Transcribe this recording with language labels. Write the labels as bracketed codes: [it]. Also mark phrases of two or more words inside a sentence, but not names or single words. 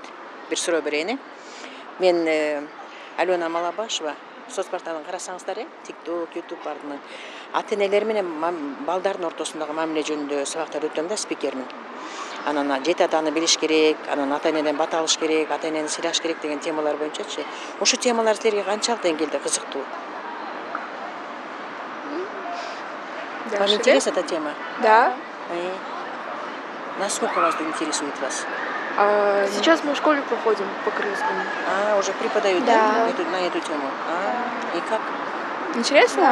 [ky] Бир суроо берейин. Мен Алена Малабашева, соцпорталын карасаңыздар, TikTok, YouTube бардын. Ата-энелер менен балдардын ортосундагы мамиле жөнүндө сабактар өтөм да, спикермин. Анан жети атаны билиш керек, анан ата-энеден бата алыш керек, ата-энени сыйлаш керек деген темалар боюнчачы. Ошо темалар силерге канчалык деңгээлде кызыктуу? [ru] Вам интересна эта тема? Да. Насколько вас интересует вас? Сейчас мы в школе проходим по крымскому. Уже преподают, Да. на эту тему? И как? Интересно?